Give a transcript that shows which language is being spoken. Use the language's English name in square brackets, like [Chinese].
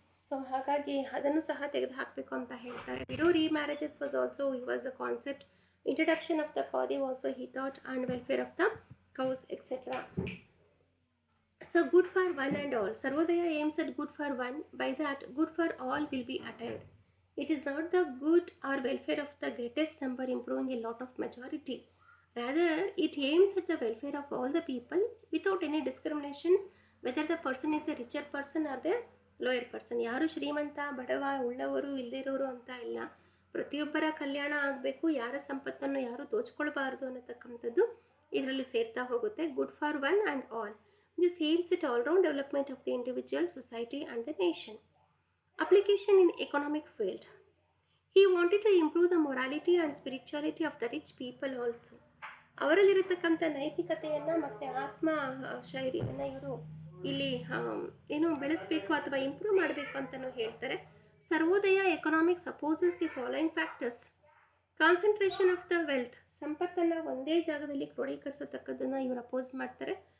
[Kannada] So ಹಾಗಾಗಿ ಅದನ್ನು ಸಹ ತೆಗೆದು ಹಾಕಬೇಕು ಅಂತ ಹೇಳ್ತಾರೆ. [English] Widow remarriages was also was a concept. Introduction of the khadi also he thought, and welfare of the cows etcetera. So good for one and all. Sarvodaya aims at good for one. By that, good for all will be attained. It is not the good or welfare of the greatest number improving a lot of majority. Rather, it aims at the welfare of all the people without any discriminations, whether the person is a richer person or the lower person. [Kannada] ಯಾರು ಶ್ರೀಮಂತ, ಬಡವ, ಉಳ್ಳವರು, ಇಲ್ಲದಿರೋರು ಅಂತ ಇಲ್ಲ. ಪ್ರತಿಯೊಬ್ಬರ ಕಲ್ಯಾಣ ಆಗಬೇಕು, ಯಾರ ಸಂಪತ್ತನ್ನು ಯಾರು ದೋಚ್ಕೊಳ್ಬಾರ್ದು ಅನ್ನತಕ್ಕಂಥದ್ದು ಇದರಲ್ಲಿ ಸೇರ್ತಾ ಹೋಗುತ್ತೆ. [English] Good for one and all. This aims at all-round development of the individual, society and the nation. Application in economic field. He wanted to improve the morality and spirituality of the rich people also. [Kannada] ಅವರಲ್ಲಿರತಕ್ಕಂಥ ನೈತಿಕತೆಯನ್ನು ಮತ್ತು ಆತ್ಮ ಶೈಲಿಯನ್ನು ಇವರು ಇಲ್ಲಿ ಬೆಳೆಸಬೇಕು ಅಥವಾ improve ಮಾಡಬೇಕು ಅಂತಲೂ ಹೇಳ್ತಾರೆ. [English] Sarvodaya economics opposes the following factors. Concentration of the wealth, [Kannada] ಸಂಪತ್ತನ್ನು ಒಂದೇ ಜಾಗದಲ್ಲಿ ಕ್ರೋಢೀಕರಿಸತಕ್ಕದ್ದನ್ನು ಇವರು ಅಪೋಸ್ ಮಾಡ್ತಾರೆ.